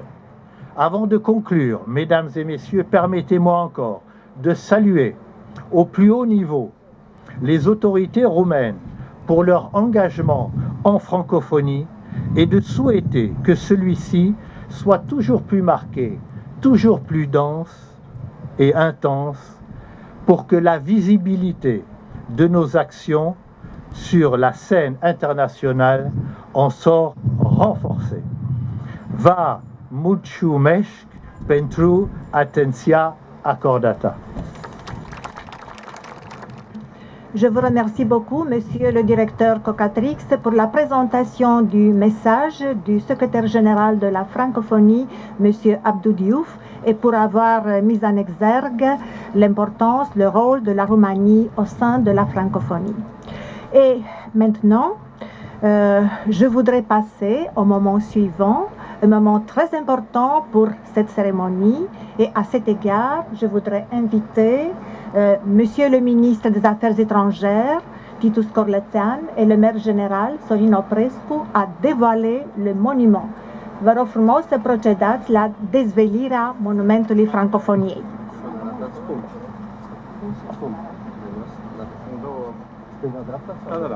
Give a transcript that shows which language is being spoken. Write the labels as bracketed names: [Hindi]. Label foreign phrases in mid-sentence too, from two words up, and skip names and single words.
[French] Avant de conclure, Mesdames et Messieurs, permettez-moi encore de saluer au plus haut niveau les autorités roumaines pour leur engagement en francophonie et de souhaiter que celui-ci soit toujours plus marqué, toujours plus dense et intense pour que la visibilité de nos actions sur la scène internationale en sort renforcée. [Romanian] Vă mulțumesc pentru atenția acordată. [French] Je vous remercie beaucoup, Monsieur le directeur Cocatrix, pour la présentation du message du secrétaire général de la francophonie, Monsieur Abdou Diouf, et pour avoir mis en exergue l'importance, le rôle de la Roumanie au sein de la francophonie. Et maintenant, je voudrais passer au moment suivant, un moment très important pour cette cérémonie. Et à cet égard, je voudrais inviter Monsieur le ministre des Affaires étrangères, Titus Corlățean et le maire général, Sorin Oprescu, a dévoilé le monument. [Romanian] Vă rog frumos să procedați la dezvelirea monumentului francofoniei. Stânga-dreapta? Da.